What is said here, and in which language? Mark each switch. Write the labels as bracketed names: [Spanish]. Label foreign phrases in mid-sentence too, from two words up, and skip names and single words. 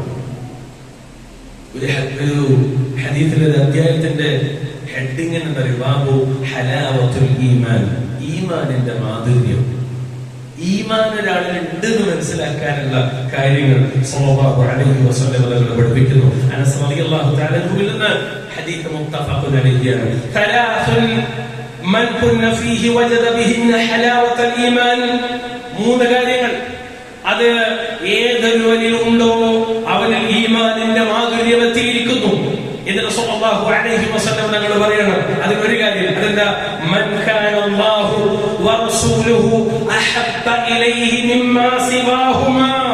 [Malayalam] ഒരു ഹദീസിലെ അധ്യായത്തിന്റെ ഹെഡിങ് എന്താ? [Arabic] باب حلاوة الإيمان, [Malayalam] ഈമാനിന്റെ മാധുര്യം. ഈമാൻ ഒരാളിൽ ഉണ്ട് എന്ന് മനസ്സിലാക്കാനുള്ള കാര്യങ്ങൾ [Arabic] صلى الله عليه وسلم [Malayalam] പഠിപ്പിക്കുന്നു. അനസ് [Arabic] رضي الله تعالى [Malayalam] അൻഹുവിൽ നിന്ന് ഹദീസ് മുത്തഫഖുൻ അലൈഹിയാണ്. [Arabic] ثلاث من كن فيه وجد بهن حلاوة الإيمان. [Malayalam] മൂന്ന് കാര്യങ്ങൾ അത് ഏതൊരുവനിൽ ഉണ്ടോ അവനിൽ ഈമാനിന്റെ മാധുര്യം എത്തിയിരിക്കുന്നു എന്ന് [Arabic] رسول الله عليه وسلم [Malayalam] തങ്ങൾ പറയണം. അതിലൊരു കാര്യം അതെന്താ? [Arabic] من كان الله ورسوله أحب إليه مما سواهما.